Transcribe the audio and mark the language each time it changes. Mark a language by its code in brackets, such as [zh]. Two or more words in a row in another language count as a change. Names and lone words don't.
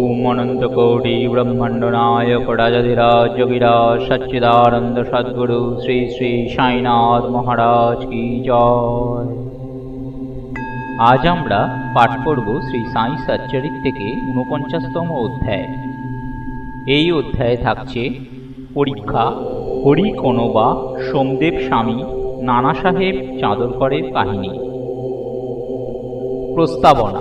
[hi] अनंतकोटि ब्रह्मांड नायक राजाधिराज जोगिराज सच्चिदानंद सद्गुरु श्री श्री साईनाथ महाराज की जय। [bn] आज আমরা পাঠ করব শ্রী সাই সচ্চরিত থেকে ৪৯তম অধ্যায়। এই অধ্যায়ে থাকছে পরীক্ষা, হরি কোনোবা, সোমদেব স্বামী, নানা সাহেব চাঁদরকরের কাহিনী। প্রস্তাবনা।